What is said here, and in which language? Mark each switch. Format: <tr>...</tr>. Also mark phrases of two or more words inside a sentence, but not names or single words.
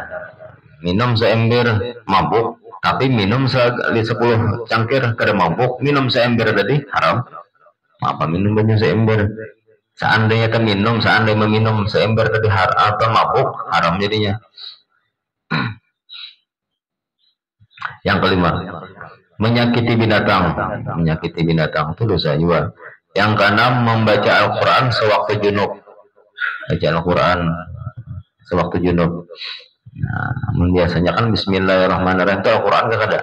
<bjn>Minum seember mabuk, tapi minum 10 cangkir kada mabuk, minum seember tadi haram.</bjn> <id>Apa minum banyak seember? Seandainya meminum seember tadi atau mabuk, haram jadinya. Yang kelima, menyakiti binatang. Menyakiti binatang itu dosa juga. Yang keenam, membaca Al-Quran sewaktu junub. Baca Al-Quran sewaktu junub. Nah, biasanya kan Bismillahirrahmanirrahim itu Al-Quran gak ada.</id>